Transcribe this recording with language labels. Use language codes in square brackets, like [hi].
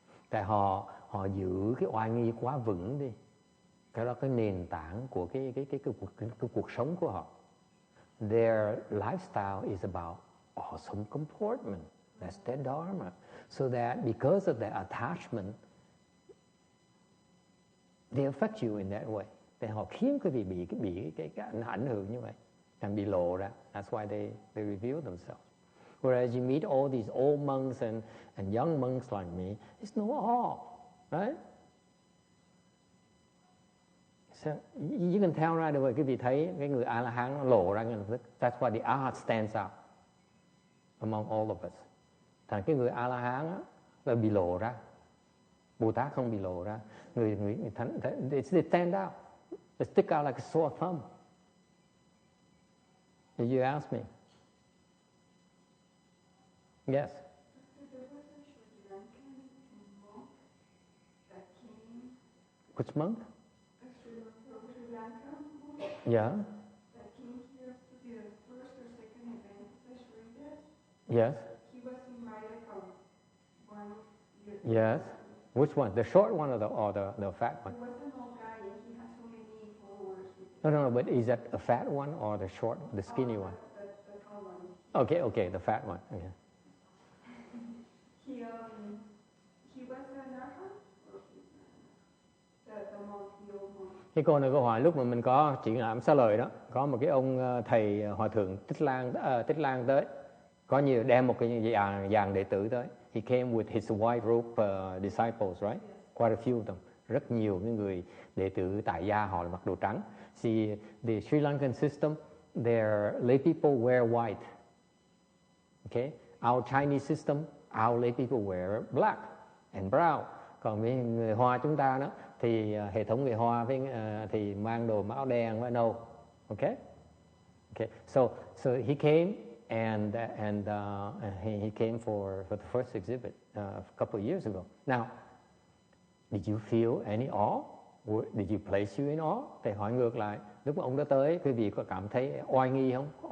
[vi] Tại họ giữ cái oai nghi quá vững đi. Cái đó cái nền tảng của cái cuộc sống của họ. [en] Their lifestyle is about awesome comportment. That's their dharma. So that because of their attachment, they affect you in that way. [vi] Thì họ khiến quý vị bị cái ảnh hưởng như vậy, and bị lộ ra. [en] That's why they reveal themselves. Whereas you meet all these old monks and young monks like me, it's no awe, right? So you can tell right away, [vi] quý vị thấy cái người A-la-hán nó lộ ra ngay lập tức. [en] That's why the Arhat stands out among all of us. [vi] Thành cái người A-la-hán á, là bị lộ ra. Bồ Tát không bị lộ ra. Người thánh, [en] they stand out. They stick out like a sore thumb. Did you ask me? Yes. Which monk? Yeah. That came here to the first or second event of Sridhar. Yes. He was invited from one year. Yes. Which one? The short one or the fat one? He was an old guy and he had so many followers. No, but is that a fat one or the short, the skinny one? The tall one. Okay, the fat one. Okay. He was an arhat or the monk, the old monk. [vi] Cái cô này câu hỏi lúc mà mình có triển lãm Xá Lợi đó, có một cái ông thầy hòa thượng Tích Lan tới, có nhiều đem một cái dàn đệ tử tới. [en] He came with his white robe disciples, right? Quite a few of them. [vi] Rất nhiều cái người đệ tử tại gia họ là mặc đồ trắng. [en] See, the Sri Lankan system, their lay people wear white. Okay? Our Chinese system, our lay people wear black and brown. [vi] Còn với người Hoa chúng ta đó thì hệ thống người Hoa với thì mang đồ áo đen với nâu. [en] Okay? Okay. So he came and he came for the first exhibit a couple of years ago. Now, did you feel any awe? Did you place you in awe? [vi] Thầy hỏi ngược lại, lúc mà ông đã tới, quý vị có cảm thấy oai nghi không?